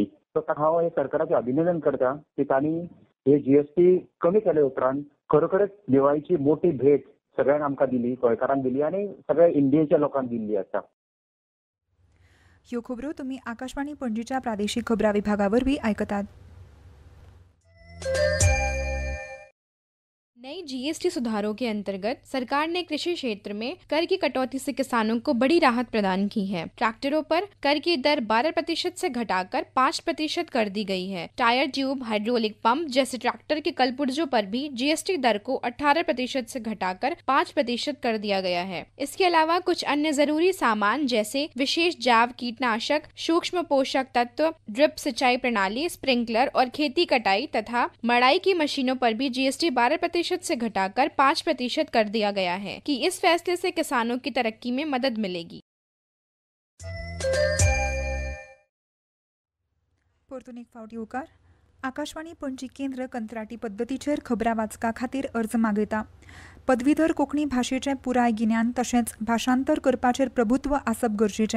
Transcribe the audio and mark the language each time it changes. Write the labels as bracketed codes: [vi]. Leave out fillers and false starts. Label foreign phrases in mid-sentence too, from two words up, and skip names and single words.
[kok] सो हांव हे सरकाराचें अभिनंदन करता की तांणी हे जीएसटी कमी केले उपरांत खरोखरच दिवाळीची मोठी भेट सगळ्यांक आमकां दिली, गोंयकारांक दिली आनी सगळ्या इंडियेच्या लोकांक दिल्ली आसा. ह्यो खबरो तुमी आकाशवाणी पणजीच्या प्रादेशीक खबरां विभागावरवीं आयकतात. [hi] नई जीएसटी सुधारों के अंतर्गत सरकार ने कृषि क्षेत्र में कर की कटौती से किसानों को बड़ी राहत प्रदान की है। ट्रैक्टरों पर कर की दर 12% से घटाकर 5% कर दी गई है। टायर, ट्यूब, हाइड्रोलिक पंप जैसे ट्रैक्टर के कलपुर्जों पर भी जीएसटी दर को 18% से घटाकर 5% कर दिया गया है। इसके अलावा कुछ अन्य जरूरी सामान जैसे विशेष जैव कीटनाशक, सूक्ष्म पोषक तत्व, ड्रिप सिंचाई प्रणाली, स्प्रिंकलर और खेती कटाई तथा मड़ाई की मशीनों पर भी जीएसटी 12% से घटाकर 5% कर दिया गया है कि इस फैसले से किसानों की तरक्की में मदद मिलेगी। [kok] परतून एक फावट येवकार। आकाशवाणी पणजी केंद्र कंत्राटी पद्दतीचेर खबरां वाचका खातीर अर्ज मागयता। पदवीधर कोंकणी भाशेचें पुराय गिन्यान तशेंच भाशांतर करपाचेर प्रभुत्व आसप गरजेचें।